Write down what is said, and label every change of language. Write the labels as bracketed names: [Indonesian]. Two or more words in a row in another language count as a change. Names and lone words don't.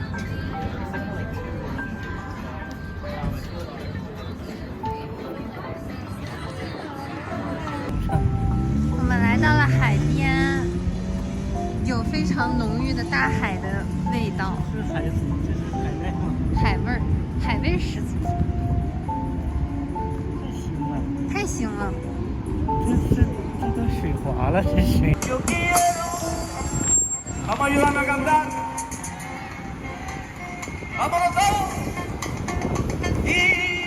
[Chinese] 我们来到了海边，有非常浓郁的大海的味道，这是海子，这是海带吗？海味儿，海味十足，太腥了，太腥了。这都水滑了，这水。 [Spanish] Vamos a ayudarme a cantar. ¡Vámonos todos! Y